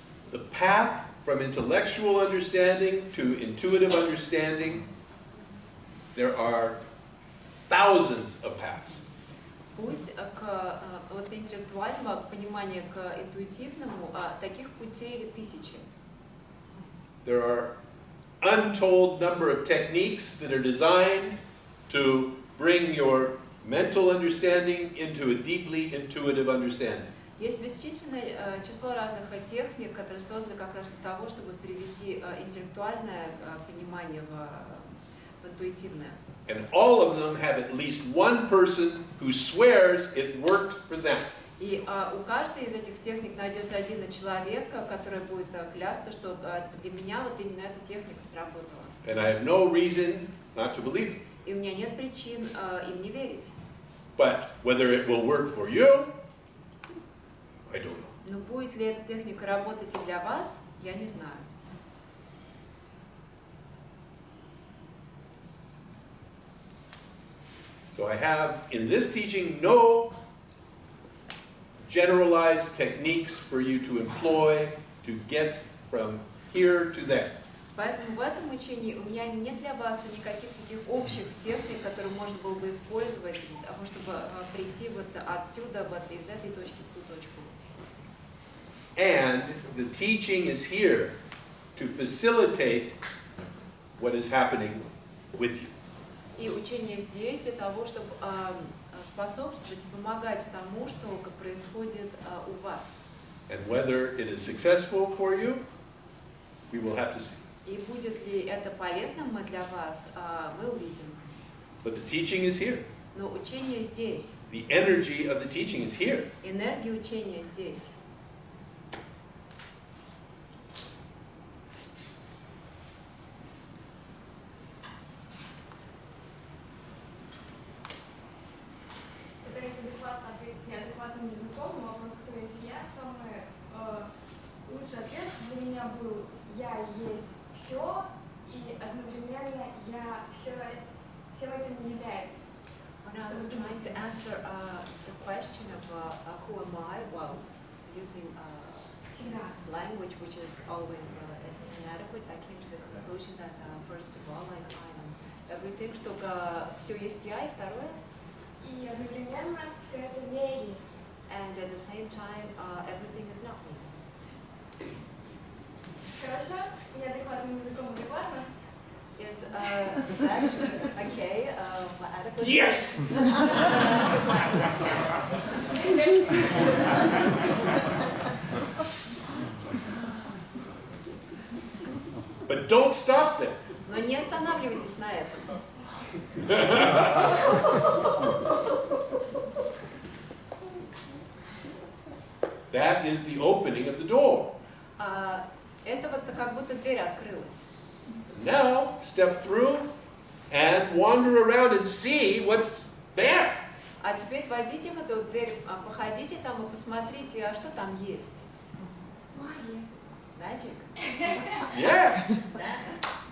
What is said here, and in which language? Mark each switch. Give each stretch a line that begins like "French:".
English: The path from intellectual understanding to intuitive understanding, there are thousands of paths.
Russian: Путь от интеллектуального понимания к интуитивному, таких путей тысячи.
English: There are untold number of techniques that are designed to bring your mental understanding into a deeply intuitive understanding.
Russian: Есть бесчисленное число разных техник, которые созданы как раз для того, чтобы перевести интеллектуальное понимание в интуитивное.
English: And all of them have at least one person who swears it worked for them.
Russian: И у каждой из этих техник найдется один человек, который будет клясться, что для меня вот именно эта техника сработала.
English: And I have no reason not to believe it.
Russian: И у меня нет причин им не верить.
English: But whether it will work for you, I don't know.
Russian: Но будет ли эта техника работать и для вас, я не знаю.
English: So I have in this teaching no generalized techniques for you to employ to get from here to there.
Russian: Поэтому в этом учении у меня нет для вас никаких таких общих техник, которые можно было бы использовать для того, чтобы прийти вот отсюда, вот из этой точки в ту точку.
English: And the teaching is here to facilitate what is happening with you.
Russian: И учение здесь для того, чтобы способствовать и помогать тому, что происходит у вас.
English: And whether it is successful for you, we will have to see.
Russian: И будет ли это полезным для вас, мы увидим.
English: But the teaching is here.
Russian: Но учение здесь.
English: The energy of the teaching is here.
Russian: Энергия учения здесь. Пытаюсь адекватно ответить неадекватным языком, но вопрос, кто есть я, самый лучший ответ для меня был «я есть все», и одновременно «я всем этим не являюсь».
English: When I was trying to answer the question of who am I, well, using language which is always inadequate, I came to the conclusion that first of all I am everything,
Russian: что все есть я, и второе, И одновременно все это не есть.
English: and at the same time everything is not me.
Russian: Хорошо? Неадекватным языком адекватно?
English: Is that okay? Adequate? Yes! But don't stop there.
Russian: Но не останавливайтесь на этом.
English: That is the opening of the door.
Russian: Это вот как будто дверь открылась.
English: Now, step through and wander around and see what's there.
Russian: А теперь войдите в эту дверь, походите там и посмотрите, а что там есть. Магия.
English: Magic. Yeah.
Russian: Да.